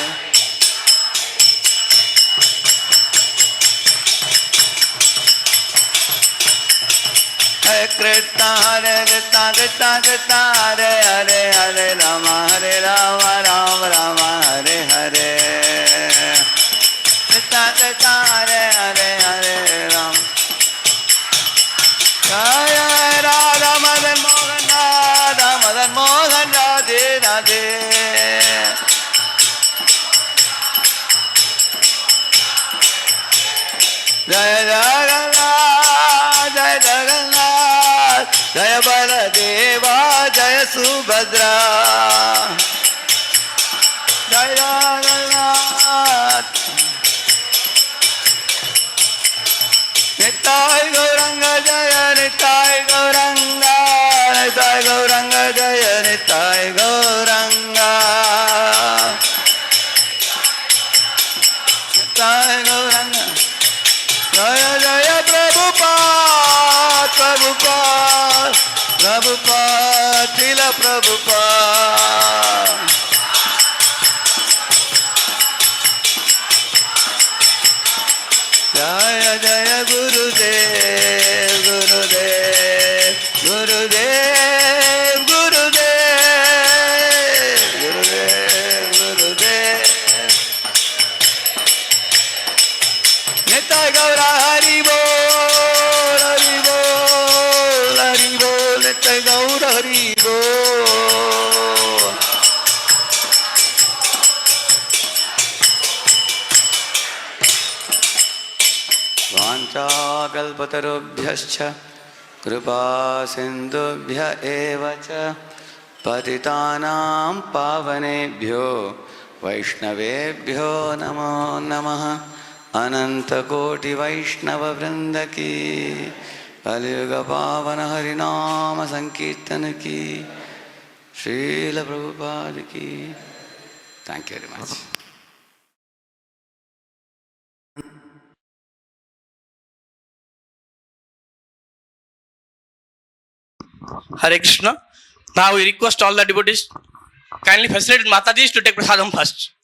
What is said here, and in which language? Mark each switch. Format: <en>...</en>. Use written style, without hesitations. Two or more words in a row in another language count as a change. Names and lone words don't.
<sa>Hare Krishna, Krishna Krishna, Krishna Hare Hare, Hare Rama, Rama Rama, Hare Hare. Krishna Krishna, Hare जय राधा मदन मोहन राधा मदन मोहन राधे राधे</sa> <hi>जय जगन्नाथ जय जगन्नाथ जय बलदेवा जय सुभद्रा जय जगन्नाथ निताय गौरंग जय निताय गौरंग निताय गौरंग जय निताय गौरंग निताय गौरंग जय जय प्रभुपाद प्रभुपाद प्रभुपाद श्रील प्रभुपाद जय जय गुरुदेव गुरुदेव गुरुदेव गुरुदेव गुरुदेव गुरुदेव निताय गौरा हरि बोल हरि बोल हरि बोल निताय गौर हरि बोल</hi> <sa>वाञ्छाकल्पतरुभ्यश्च कृपा सिन्धुभ्य एव च पतितानां पावनेभ्यो वैष्णवेभ्यो नमो नमः</sa> <hi>अनन्तकोटिवैष्णववृन्द की कलियुग पावन हरिनाम संकीर्तन की श्रील प्रभुपाद की</hi> <en>thank you very much</en> <sa>Hare Krishna.</sa> <en>Now we request all the devotees kindly facilitate Mataji to take prasadam first.</en>